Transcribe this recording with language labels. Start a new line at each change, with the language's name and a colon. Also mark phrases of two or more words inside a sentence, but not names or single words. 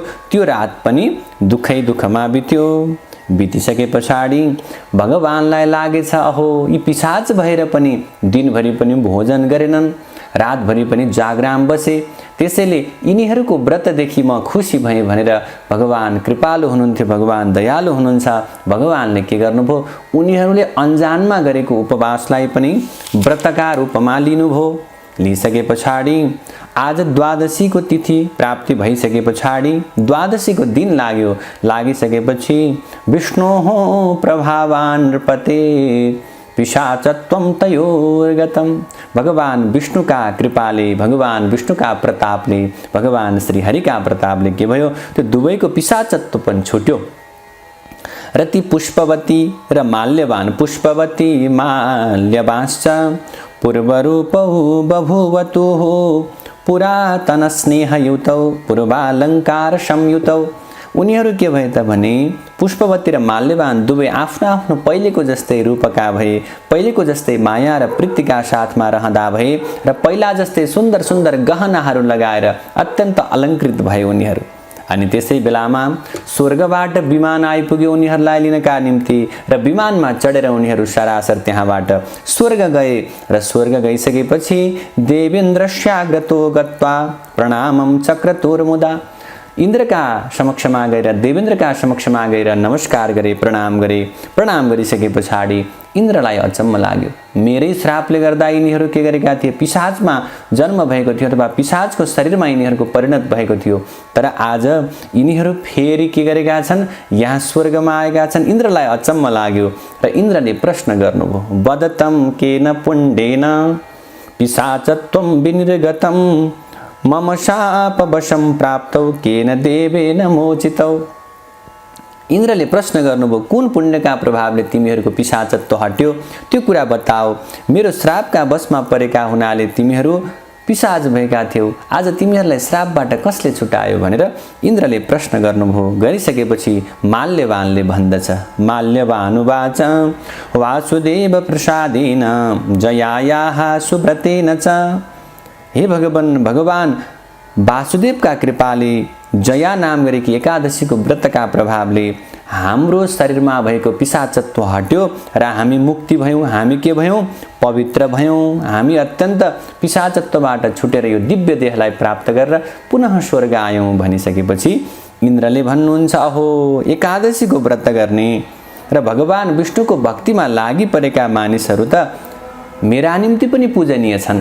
Nepali: त्यो रात पनि दुःखै दुःखमा बित्यो। बितिसके पछाडि भगवानलाई लागेछ अहो यी पिशाच भएर पनि दिनभरि पनि भोजन गरेनन्, रातभरि पनि जागराम बसे, त्यसैले यिनीहरूको व्रतदेखि म खुसी भएँ भनेर भगवान कृपालु हुनुहुन्थ्यो, भगवान दयालु हुनुहुन्छ। भगवानले के गर्नुभयो, उनीहरूले अन्जानमा गरेको उपवासलाई पनि व्रतका रूपमा लिनुभयो। लिइसके पछाडि आज द्वादशीको तिथि प्राप्ति भइसके पछाडि द्वादशीको दिन लाग्यो।
Sanskrit: लागिसकेपछि विष्णोः प्रभावान् नृपते पिशाचत्वं तयोर्गतम्,
Nepali: भगवान विष्णुका कृपाले, भगवान विष्णुका प्रतापले, भगवान श्रीहरिका प्रतापले के भयो, त्यो दुवैको पिशाचत्व पनि छुट्यो। र ती पुष्पवती र माल्यवान,
Sanskrit: पुष्पवती माल्यवांश्च पूर्वरूपौ बभूवतुः पुरातन स्नेहयुतौ पूर्वालङ्कार संयुतौ।
Nepali: उनीहरू के भए त भने पुष्पवती र माल्यवान दुवै आफ्नो आफ्नो पहिलेको जस्तै रूपका भए, पहिलेको जस्तै माया र प्रीतिका साथमा रहँदा भए र पहिला जस्तै सुन्दर सुन्दर गहनाहरू लगाएर अत्यन्त अलङ्कृत भए उनीहरू। अनि त्यसै बेलामा स्वर्गबाट विमान आइपुग्यो उनीहरूलाई लिनका निम्ति र विमानमा चढेर उनीहरू सरासर त्यहाँबाट स्वर्ग गए र स्वर्ग गइसकेपछि
Sanskrit: देवेन्द्रस्याग्रतो गत्वा प्रणामं चक्रतुर्मुदा,
Nepali: इन्द्रका समक्षमा गएर देवेन्द्रका समक्षमा गएर नमस्कार गरे, प्रणाम गरे। प्रणाम गरिसके पछाडि इन्द्रलाई अचम्म लाग्यो, मेरै श्रापले गर्दा यिनीहरू के गरेका थिए, पिशाचमा जन्म भएको थियो अथवा पिशाचको शरीरमा यिनीहरूको परिणत भएको थियो, तर आज यिनीहरू फेरि के गरेका छन्, यहाँ स्वर्गमा आएका छन्। इन्द्रलाई अचम्म लाग्यो र इन्द्रले प्रश्न गर्नुभयो,
Sanskrit: वदतं केन पुण्डेन पिशाचत्वं विनिर्गतं मम शापवशं प्राप्तौ केन देवेन मोचितौ।
Nepali: इन्द्रले प्रश्न गर्नुभयो, कुन पुण्यका प्रभावले तिमीहरूको पिशाचत्व हट्यो त्यो कुरा बताओ। मेरो श्रापका वशमा परेका हुनाले तिमीहरू पिशाच भएका थियौ, आज तिमीहरूलाई श्रापबाट कसले छुटायो भनेर इन्द्रले प्रश्न गर्नुभयो। गरिसकेपछि माल्यवानले भन्दछ,
Sanskrit: माल्यवानुवाच वासुदेव प्रसादेन जयायाः सुव्रतेन च।
Nepali: हे भगवान वासुदेवका कृपाले जया नाम गरेकी एकादशीको व्रतका प्रभावले हाम्रो शरीरमा भएको पिशाचत्व हट्यो र हामी मुक्ति भयौँ, हामी के भयौँ, पवित्र भयौँ। हामी अत्यन्त पिशाचत्वबाट छुटेर यो दिव्य देहलाई प्राप्त गरेर पुनः स्वर्ग आयौँ भनिसकेपछि इन्द्रले भन्नुहुन्छ, अहो एकादशीको व्रत गर्ने र भगवान विष्णुको भक्तिमा लागि परेका मानिसहरू त मेरा निम्ति पनि पूजनीय छन्।